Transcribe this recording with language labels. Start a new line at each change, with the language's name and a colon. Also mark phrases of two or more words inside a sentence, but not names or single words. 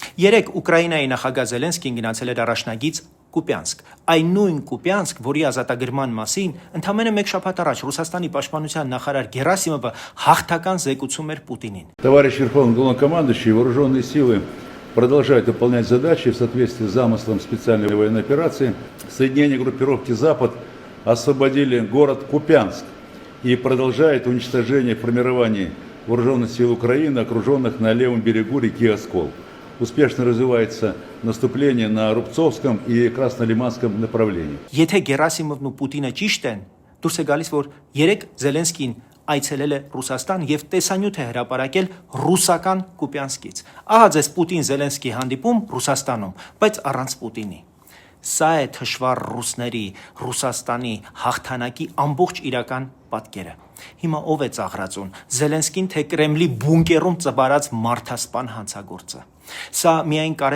Armenian: Երեք Ուկրաինայի նախագահ Զելենսկին գնացել էր առաջնագիծ Կուպյանսկ, այն նույն Կուպյանսկ, որի ազատագրման մասին ընդամենը մեկ շաբաթ առաջ Ռուսաստանի պաշտպանության նախարար Գերասիմովը հաղթական զեկուցում էր Պուտինին։
Russian: Товарищ Верховный Главнокомандующий, вооруженные силы продолжают выполнять задачи в соответствии с замыслом специальной военной операции. Соединения группировки «Запад» освободили город Купянск и продолжает уничтожение формирований вооруженных сил Украины, окруженных на левом берегу реки Оскол. Успешно развивается наступление на Рубцовском и Краснолиманском направлении.
Armenian: Եթե Գերասիմովն ու Պուտինը ճիշտ են, դուրս է գալիս, որ երեք Զելենսկին այցելել է Ռուսաստան եւ տեսանյութ է հրապարակել ռուսական Կուպյանսկից։ Ահա ձեզ Պուտին-Զելենսկի հանդիպում Ռուսաստանում, բայց առանց Պուտինի։ Սա է թշվառ ռուսների Ռուսաստանի հաղթանակի ամբողջ իրական պատկերը։ Հիմա ով է ծաղրածուն, Զելենսկին թե Կրեմլի բունկերում ծբարած մարդասպան հանցագործը։ Սա միայն կարևոր